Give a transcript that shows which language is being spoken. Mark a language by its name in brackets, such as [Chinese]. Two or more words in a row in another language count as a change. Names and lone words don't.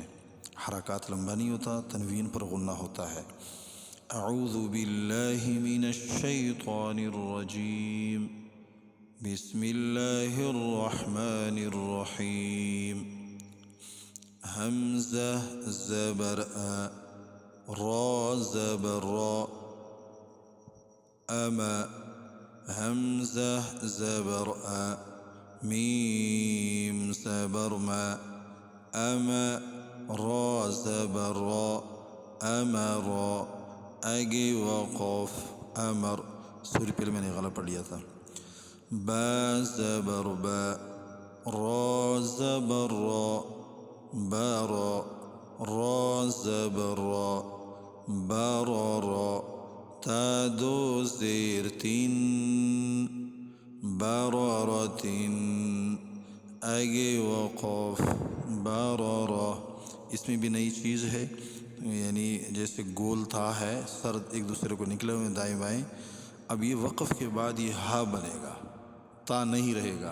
[Urdu] حرکات لمبا نہیں ہوتا، تنوین پر غنہ ہوتا ہے۔ [Arabic] اعوذ باللہ من الشیطان الرجیم، بسم اللہ الرحمن الرحیم۔ [Urdu] حمزہ زبر آ، را زبر را، اما، حمزہ زبر آ، میم زبر ما، اما، را زبر را، امر، اگے وقف، امر، سوری پہلے میں نے غلط پڑھ لیا تھا۔ با زبر با، را زبر را، بارا، را زبر را، برارا، تا دو زیر تین، برارتن، اگے وقف، برارا۔ اس میں بھی نئی چیز ہے، یعنی جیسے گول تھا ہے، سر ایک دوسرے کو نکلے ہوئے دائیں بائیں، اب یہ وقف کے بعد یہ ہا بنے گا، تا نہیں رہے گا۔